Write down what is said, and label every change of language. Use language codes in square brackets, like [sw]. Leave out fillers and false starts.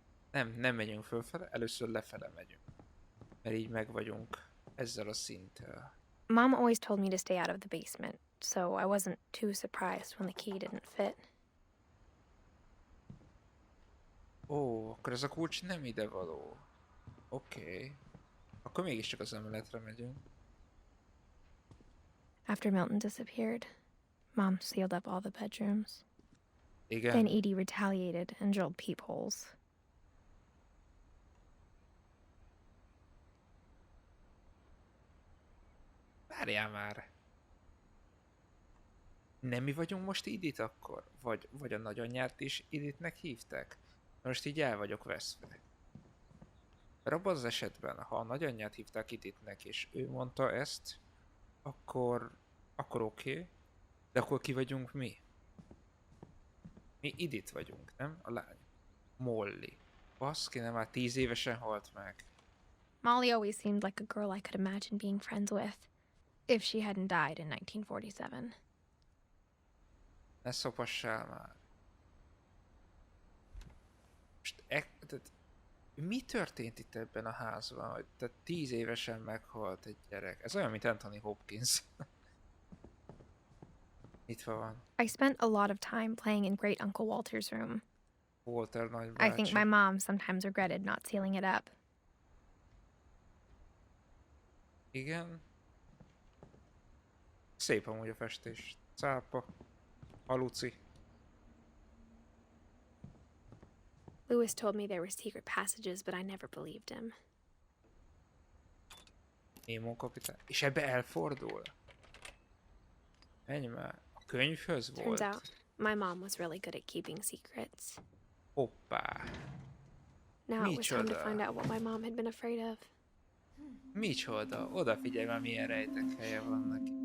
[hu] Nem megyünk fölfele, először lefele megyünk. Mert így meg vagyunk ezzel a szinttel. [en] Mom always told me to stay out of the basement, so I wasn't too surprised when the key didn't fit. [hu] Ó, akkor ez a kulcs nem ide való. Oké. Akkor mégiscsak az emeletre megyünk. [en] After Milton disappeared, Mom sealed up all the bedrooms. [hu] Igen. [en] Then Edie retaliated and drilled peepholes. [hu] Várjál már. Nem mi vagyunk most Edith akkor? Vagy a nagyanyját is Edithnek hívták? Most így el vagyok veszve. Mert abban az esetben, ha a nagyanyját hívták Edithnek, és ő mondta ezt, akkor oké. De akkor ki vagyunk mi? Mi Edith vagyunk, nem? A lány. Molly. Baszki, nem már 10 évesen halt meg. [en] Molly always seemed like a girl I could imagine being friends with, if she hadn't died in 1947. [hu] Ne szopassál már. Most tehát, mi történt itt ebben a házban, hogy tehát 10 évesen meghalt egy gyerek? Ez olyan, mint Anthony Hopkins. Itt van. [en] I spent a lot of time playing in Great Uncle Walter's room. [hu] Walter nagybácsi. [en] I think my mom sometimes regretted not sealing it up. [hu] Igen. Szép amúgy a festés. Cápa. Haluci. [en] Lewis told me there were secret passages, but I never believed him. [hu] Némon kapitány. És ebbe elfordul? Menj már. A könyvhöz volt? [en] Turns out, my mom was really good at keeping secrets. [hu] Hoppá. [en] Now it was time to [hu] Micsoda. [en] find out what my mom had been afraid of. [hu] Micsoda. Odafigyelj már, milyen rejtek helye vannak.